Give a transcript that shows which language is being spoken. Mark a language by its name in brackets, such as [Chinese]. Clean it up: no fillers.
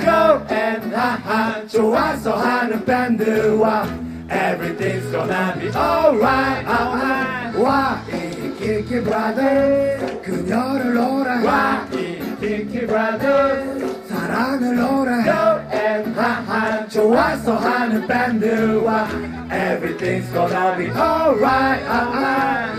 [English] 스컬&하하 좋아서 하는 밴드와 Everything's gonna be alright alright [Korean] 와이키키 브라더 그녀를 놀아 와이키키 브라더스 사랑을 놀아 [English] 스컬&하하 좋아서 하는 밴드와 Everything's gonna be alright alright